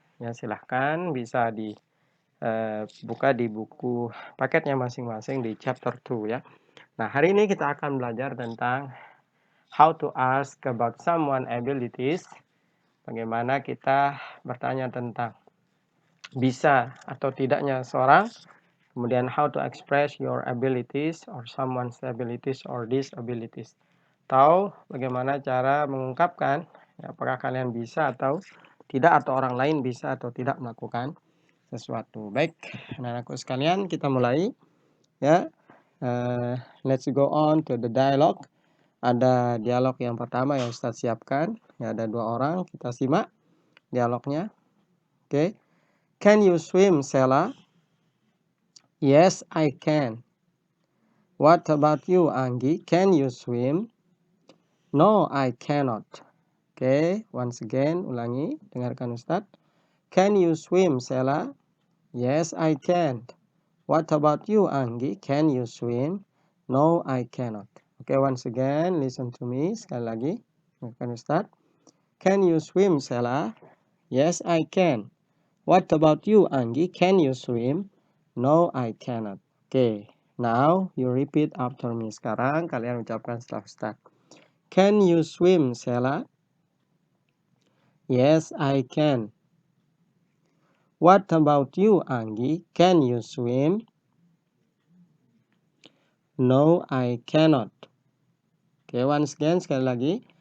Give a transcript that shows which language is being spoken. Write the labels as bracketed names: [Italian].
[Indonesian] Ya, silahkan bisa buka di buku paketnya masing-masing di chapter 2 ya. Nah, hari ini kita akan belajar tentang [English] how to ask about someone abilities. [Indonesian] Bagaimana kita bertanya tentang bisa atau tidaknya seorang. Kemudian [English] how to express your abilities or someone's abilities or disabilities. [Indonesian] Tahu bagaimana cara mengungkapkan apakah kalian bisa atau tidak, atau orang lain bisa atau tidak melakukan sesuatu. Baik, anak-anakku sekalian, kita mulai ya. [English] Let's go on to the dialogue. [Indonesian] Ada dialog yang pertama yang Ustaz siapkan. Ya, ada 2 orang, kita simak dialognya. Oke. [English] Can you swim, Sela? Yes, I can. What about you, Anggi? Can you swim? No, I cannot. Oke, once again, [Indonesian] ulangi, dengarkan Ustaz. [English] Can you swim, Sela? Yes, I can. What about you, Anggi? Can you swim? No, I cannot. Okay, once again, listen to me. [Indonesian] Sekali lagi, dengarkan Ustaz. [English] Can you swim, Sela? Yes, I can. What about you, Anggi? Can you swim? No, I cannot. Okay, now you repeat after me. [Indonesian] Sekarang kalian ucapkan setelah Ustaz. [English] Can you swim, Sela? Yes, I can. What about you, Anggi? Can you swim? No, I cannot. Okay, once again, [Indonesian] sekali lagi.